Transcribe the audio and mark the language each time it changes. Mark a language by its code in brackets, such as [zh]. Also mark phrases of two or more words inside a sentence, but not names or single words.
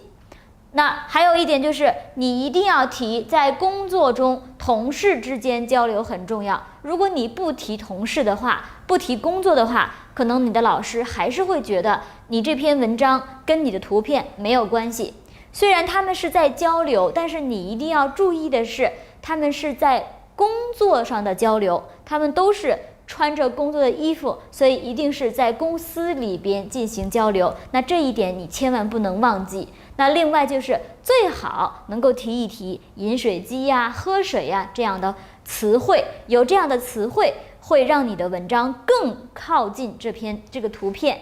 [zh] 那還有一點就是，你一定要提在工作中同事之間交流很重要。如果你不提同事的話，不提工作的話，可能你的老師還是會覺得你這篇文章跟你的圖片沒有關係。雖然他們是在交流，但是你一定要注意的是，他們是在工作上的交流，他們都是穿着工作的衣服，所以一定是在公司裡邊進行交流。那這一點你千萬不能忘記。那另外就是最好能夠提一提飲水機呀、喝水呀這樣的詞彙，有這樣的詞彙會讓你的文章更靠近這個圖片。